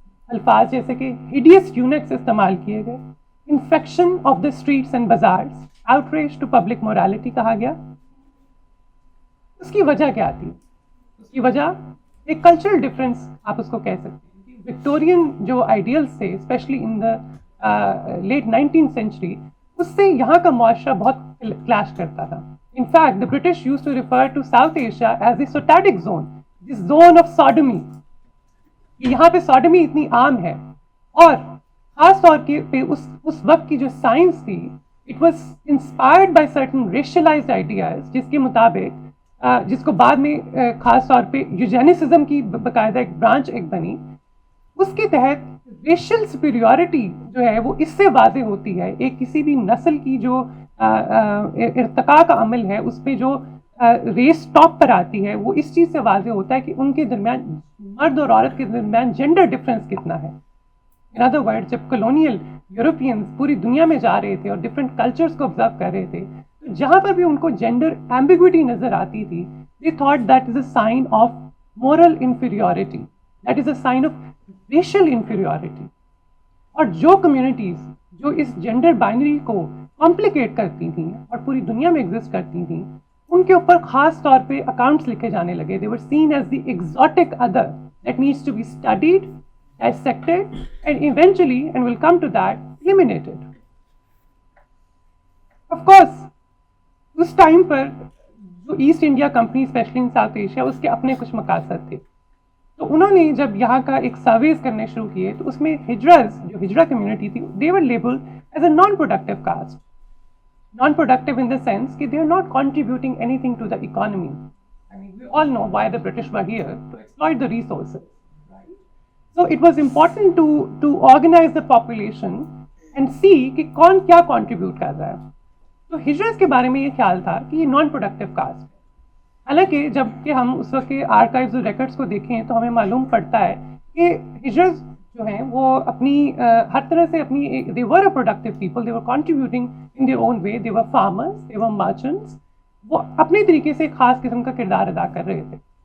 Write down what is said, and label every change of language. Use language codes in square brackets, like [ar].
[ur] الفاظ جیسے کہ ہیڈیس یونٹس استعمال کیے گئے, [en] infection of the streets and bazaars, outreach to public morality [ur] کہا گیا. اس کی وجہ کیا تھی؟ اس کی وجہ ایک کلچرل ڈفرینس آپ اس کو کہہ سکتے ہیں. وکٹورین جو آئیڈیلس تھے [en] specially in the late 19th century, [ur] اس سے یہاں کا معاشرہ بہت کلیش کرتا تھا. [en] In fact the British use to refer to South Asia as a sotadic zone, this zone of sodomy. [ur] یہاں پہ سوڈمی اتنی عام ہے, اور خاص طور پہ اس وقت کی جو سائنس تھی, [en] it was inspired by certain racialized ideas, [ur] جس کے مطابق جس کو بعد میں خاص طور پہ یوجینسزم کی باقاعدہ ایک برانچ ایک بنی. اس کے تحت ریشل سپیریورٹی جو ہے وہ اس سے واضح ہوتی ہے, ایک کسی بھی نسل کی جو ارتقاء کا عمل ہے اس پہ جو ریس ٹاپ پر آتی ہے, وہ اس چیز سے واضح ہوتا ہے کہ ان کے درمیان, مرد اور عورت کے درمیان جینڈر ڈفرینس کتنا ہے. [en] in other word, [ur] جب کلونیل یورپینز پوری دنیا میں جا رہے تھے اور ڈفرینٹ کلچرز کو آبزرو کر رہے تھے, تو جہاں پر بھی ان کو جینڈر ایمبیگوٹی نظر آتی تھی, [en] they thought that is a sign of moral inferiority, that is a sign of racial inferiority. [ur] اور جو کمیونٹیز جو اس جینڈر بائنری کو کمپلیکیٹ کرتی تھیں اور پوری دنیا میں ایگزسٹ کرتی تھیں, ان کے اوپر خاص طور پہ اکاؤنٹس لکھے جانے لگے. [en] They were seen as the exotic other that needs to be studied, dissected, and eventually, and we'll come to that, eliminated. Of course, [ur] اس time پر جو East India company especially in South Asia, اس کے اپنے کچھ مقاصد تھے. تو انہوں نے جب یہاں کا ایک سرویز کرنے شروع کیے, تو اس میں ہجرز, جو ہجرا کمیونٹی تھی, [en] they were labeled as a non-productive caste. Non-productive in the sense [ur] کہ [en] they are not contributing anything to the economy. I mean, we all know why the British were here, to exploit the resources. Right? So it was important to organize the population and see [ur] کہ کون کیا [en] contribute [ur] کر رہا ہے. تو ہجرز کے بارے میں یہ خیال تھا کہ یہ نان پروڈکٹیو کاسٹ ہے. حالانکہ جب کہ ہم اس وقت کے آرکائیوز اور ریکارڈس کو دیکھیں تو ہمیں معلوم پڑتا ہے کہ ہجرز جو ہیں وہ اپنی ہر طرح سے اپنی [en] they were a productive people, they were contributing in their own way, they were farmers, they were merchants, [ur] وہ اپنے طریقے سے ایک خاص قسم کا کردار ادا کر رہے تھے.